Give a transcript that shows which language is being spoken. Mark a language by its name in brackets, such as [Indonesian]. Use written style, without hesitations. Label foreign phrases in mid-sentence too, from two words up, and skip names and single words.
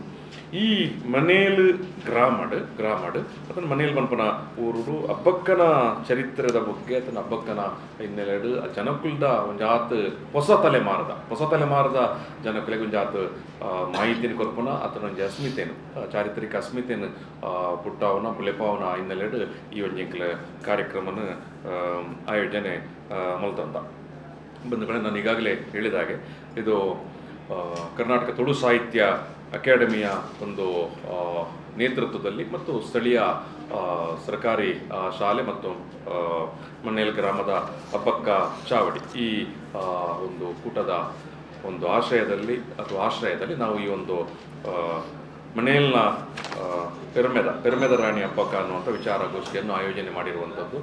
[Tulu] ಈ ಮನೇಲ್ ಗ್ರಾಮಡ್ ಅದನ್ನ ಮನೇಲಿ ಪನ್ಪನ ಊರು ಅಬ್ಬಕ್ಕನ ಚರಿತ್ರೆದ ಬಗ್ಗೆ ಅದನ್ನ ಅಬ್ಬಕ್ಕನ ಹಿನ್ನೆಲೆಡು ಜನಕುಲ್ದ ಒಂಜಾತ್ ಹೊಸ ತಲೆಮಾರದ ಜನಕುಲಿಗೆ ಒಂಜಾತ್ ಮಾಹಿತಿನ ಕೊರ್ಪುನ ಅದನ್ನ ಒಂಜಿ ಅಸ್ಮಿತೆನು ಚಾರಿತ್ರಿಕ ಅಸ್ಮಿತೆನು ಪುಟ್ಟವನ ಬುಲೆಪಾವನ ಹಿನ್ನೆಲೆಡು ಈ ಒಂಜಿಂಕಲ ಕಾರ್ಯಕ್ರಮನ ಆಯೋಜನೆ ಮಲ್ತಂದ. [Kannada] ಬಂಧುಗಳೇ, ನಾನು ಈಗಾಗಲೇ ಹೇಳಿದಾಗೆ ಇದು ಕರ್ನಾಟಕ ತುಳು ಸಾಹಿತ್ಯ ಅಕಾಡೆಮಿಯ ಒಂದು ನೇತೃತ್ವದಲ್ಲಿ ಮತ್ತು ಸ್ಥಳೀಯ ಸರ್ಕಾರಿ ಶಾಲೆ ಮತ್ತು ಮಣ್ಣೇಲ್ ಗ್ರಾಮದ ಅಬ್ಬಕ್ಕ ಚಾವಡಿ ಈ ಒಂದು ಕೂಟದ ಒಂದು ಆಶ್ರಯದಲ್ಲಿ ನಾವು ಈ ಒಂದು ಮನೆಯಲ್ನ ಪೆರ್ಮೆದ ರಾಣಿ ಹಬ್ಬಕ್ಕ ಅನ್ನುವಂಥ ವಿಚಾರಗೋಷ್ಠಿಯನ್ನು ಆಯೋಜನೆ ಮಾಡಿರುವಂಥದ್ದು.